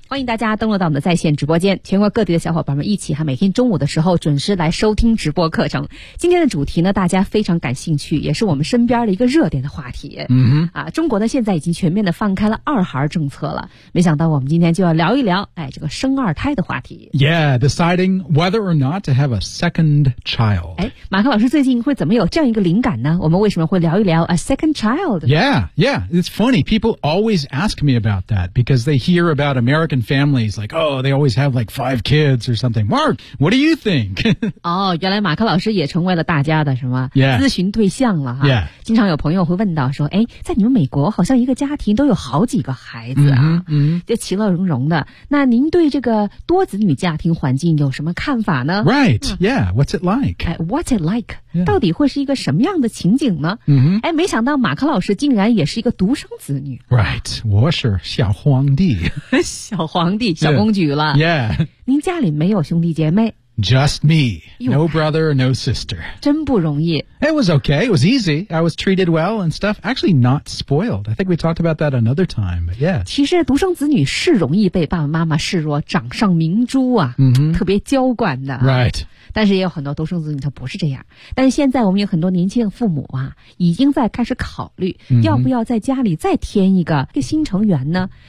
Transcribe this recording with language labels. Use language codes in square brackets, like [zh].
[zh] 欢迎大家登录到我们的在线直播间，全国各地的小伙伴们一起每天中午的时候准时来收听直播课程。今天的主题呢，大家非常感兴趣，也是我们身边的一个热点的话题。中国呢现在已经全面的放开了二孩政策了，没想到我们今天就要聊一聊这个生二胎的话题。 [en] Yeah, deciding whether or not to have a second child. [zh] 马克老师最近会怎么有这样一个灵感呢？我们为什么会聊一聊 [en] a second child? Yeah, yeah. It's funny. People always ask me about that because they hear about American families like, oh, they always have like 5 kids or something. Mark, what do you think? [zh] 哦，原来马克老师也成为了大家的什么、 [en] yeah. [zh] 咨询对象了哈。 [en] Yeah. [zh] 经常有朋友会问到说，在你们美国好像一个家庭都有好几个孩子啊， mm-hmm, mm-hmm. 就其乐融融的。那您对这个多子女家庭环境有什么看法呢？ [en] Right, yeah, what's it like? What's it like? [zh] 到底会是一个什么样的情景呢？没想到马克老师竟然也是一个独生子女。 [en] Right, [zh] 我是小皇帝。小皇帝，小公举了。 [en] Yeah. [zh] 您家里没有兄弟姐妹？ [en] Just me. No brother, no sister. [zh] 真不容易。 [en] It was okay, it was easy. I was treated well and stuff. Actually not spoiled. I think we talked about that another time, but yeah. [zh] 其实独生子女是容易被爸爸妈妈视若掌上明珠啊、 mm-hmm. 特别娇惯的。 [en] Right. [zh] 但是也有很多独生子女他不是这样，但是现在我们有很多年轻的父母啊已经在开始考虑要不要在家里再添一个新成员呢。